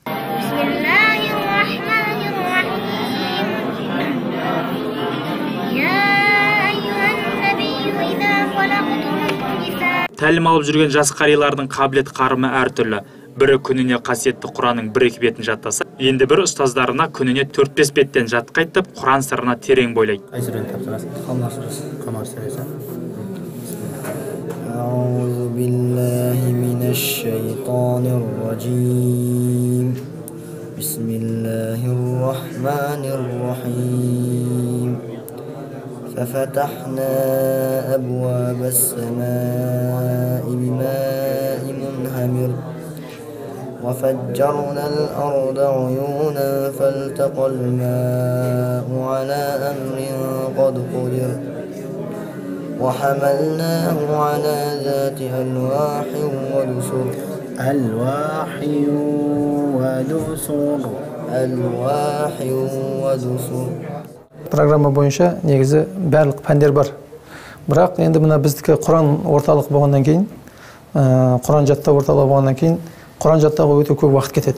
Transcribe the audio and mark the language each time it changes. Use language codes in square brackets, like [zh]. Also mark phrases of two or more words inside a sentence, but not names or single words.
[kk] Тәлім алып жүрген жас қарилардың қабілет қарымы әртүрлі. Бірі күніне қасиетті Құранның 1-2 бетін жаттаса, енді бір ұстаздарына күніне 4-5 беттен жатқайтып, Құран сырына терең бойлайды. [ar] أعوذ بالله من الشيطان الرجيم بسم الله الرحمن الرحيم ففتحنا أبواب السماء بماء منهمر وفجرنا الأرض عيونا فالتقى الماء على أمر قد قدر وحملناه على ذات ألواح ودسر [kk] Программа бойынша негізі барлық пәндер бар. Бірақ енді мына біздікі Құран орталық болғаннан кейін, Құран жаттау орталық болғаннан кейін, Құран жаттауға өте көп уақыт кетеді.